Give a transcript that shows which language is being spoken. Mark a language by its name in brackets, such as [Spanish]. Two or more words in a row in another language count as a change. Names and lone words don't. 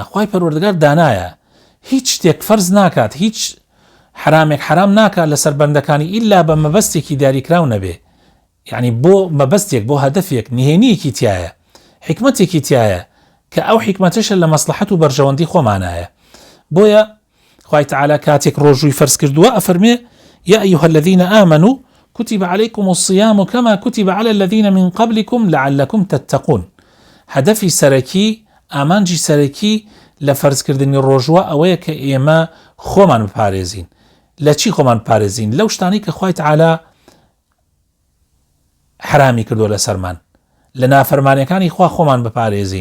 [Central Kurdish] خوای پەروەردگار دانایە، هیچ شتێک فەرز ناکات، هیچ حرامێک حرام ناکات لەسەر بەندەکانی ئیلا بە مەبەستێکی دیاریکراو نەبێ، یعنی بۆ مەبەستێک، بۆ هەدەفێک، نهێنیەکی تایە، حکمەتێکی تایە کە ئەو حکمەتەشە لە مەسلحەت و بەرژەوەندی خۆمانایە. بۆیە خوای تەعالا کاتێک ڕۆژووی فەرز کردووە ئەفەرمێ [Arabic] يا أيها الذين آمنوا كتب عليكم الصيام كما كتب على الذين من قبلكم لعلكم تتقون. [Central Kurdish] هدفی سەرەکی، ئامانجی سەرەکی لە فەرزکردنی ڕۆژوە ئەوەیە کە ئێمە خۆمان بپارێزین. لە چی خۆمان بپارێزین؟ لەو شتانی کە خوای تەعالا حرامی کردووە لەسەرمان، لە نافەرمانیەکانی خوا خۆمان بپارێزین.